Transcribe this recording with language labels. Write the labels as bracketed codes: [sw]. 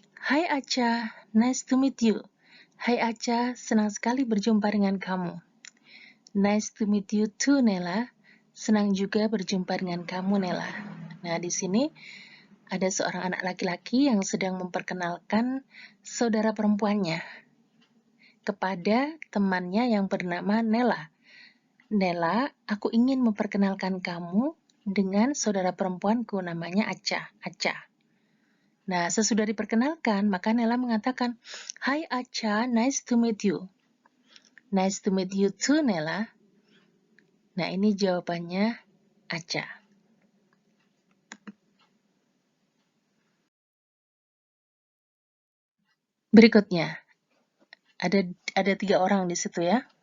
[en] Hai Acha, nice to meet you. [id] Hai Acha, senang sekali berjumpa dengan kamu. [en] Nice to meet you too, Nela. [id] Senang juga berjumpa dengan kamu, Nela. Nah, di sini ada seorang anak laki-laki yang sedang memperkenalkan saudara perempuannya kepada temannya yang bernama Nela. Nela, aku ingin memperkenalkan kamu dengan saudara perempuanku namanya Acha. Nah, sesudah diperkenalkan, maka Nela mengatakan, Hai Acha, [en] nice to meet you. Nice to meet you too, Nela. [id] Nah, ini jawabannya Acha. Berikutnya, ada 3 orang di situ ya.